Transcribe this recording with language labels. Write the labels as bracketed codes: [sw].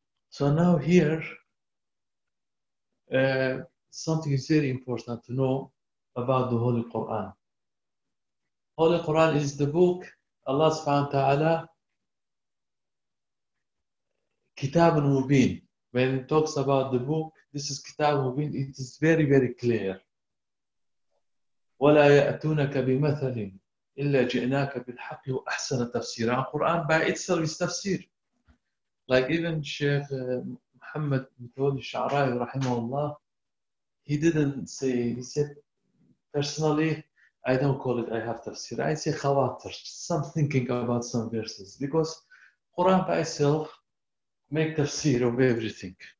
[en] So now here, something is very important to know about the Holy Quran. Holy Quran is the book Allah subhanahu wa ta'ala, Kitab al-Mubin. When it talks about the book, this is Kitab al-Mubin, it is very, very clear. [ar] ولا يأتونك بمثل إلا جئناك بالحق وأحسن تفسيرا. [en] Quran by itself is tafsir. Like even Sheikh Muhammad Mithoul Sha'rawi [ar] رحمه الله, [en] he didn't say, he said, personally, I don't call it I have tafsir. I say khawatir, some thinking about some verses. Because Quran by itself make tafsir of everything.